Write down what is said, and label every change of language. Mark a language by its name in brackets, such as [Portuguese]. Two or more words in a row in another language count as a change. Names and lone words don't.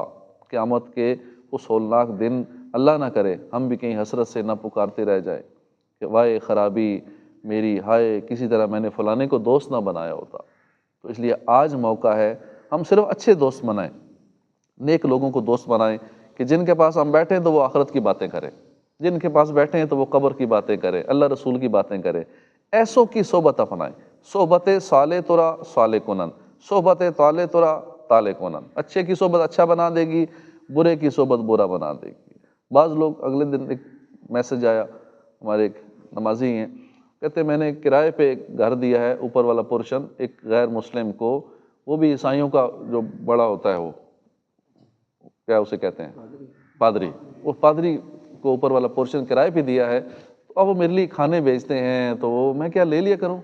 [Urdu] قیامت کے اس ہولناک دن اللہ نہ کرے ہم بھی کہیں حسرت سے نہ پکارتے رہ جائیں کہ وائے خرابی میری، ہائے کسی طرح میں نے فلانے کو دوست نہ بنایا ہوتا۔ تو اس لیے آج موقع ہے ہم صرف اچھے دوست بنائیں، نیک لوگوں کو دوست بنائیں کہ جن کے پاس ہم بیٹھیں تو وہ آخرت کی باتیں کریں، جن کے پاس بیٹھے ہیں تو وہ قبر کی باتیں کریں، اللہ رسول کی باتیں کریں، ایسوں کی صحبت اپنائیں۔ [Persian] صحبت صالح ترا صالح کنن، صحبت طالح ترا طالح کنن۔ [Urdu] اچھے کی صحبت اچھا بنا دے گی، برے کی صحبت برا بنا دے گی۔ بعض لوگ اگلے دن ایک میسج آیا، ہمارے ایک نمازی ہیں، کہتے میں نے کرائے پہ ایک گھر دیا ہے، اوپر والا پورشن ایک غیر مسلم کو، وہ بھی عیسائیوں کا جو بڑا ہوتا ہے، وہ کیا اسے کہتے ہیں، پادری، وہ پادری کو اوپر والا پورشن کرائے پہ دیا ہے، تو اب وہ میرے لیے کھانے بیچتے ہیں، تو وہ میں کیا لے لیا کروں؟